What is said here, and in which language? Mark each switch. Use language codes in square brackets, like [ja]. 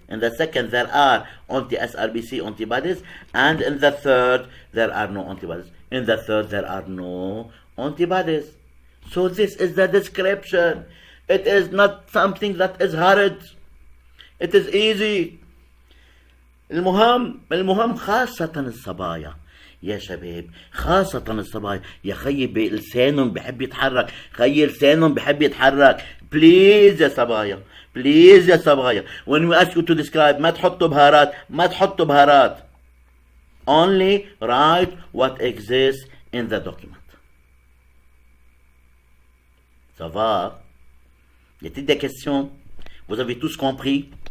[en] In the second, there are anti-SRBC antibodies. And in the third, there are no antibodies. In the third, there are no antibodies. So this is the description. It is not something that is hard. It is easy. [ar] المهم خاصة الصبايا يا شباب، خاصة الصبايا يا خيي بلسانهم بحب يتحرك، خيي لسانهم بحب يتحرك. بليز يا صبايا، بليز يا صبايا. [en] When we ask you to describe [ar] ما تحطوا بهارات، ما تحطوا بهارات. [en] Only write what exists in the document. [fr] Ça va? Y a-t-il des questions? Vous avez tous compris?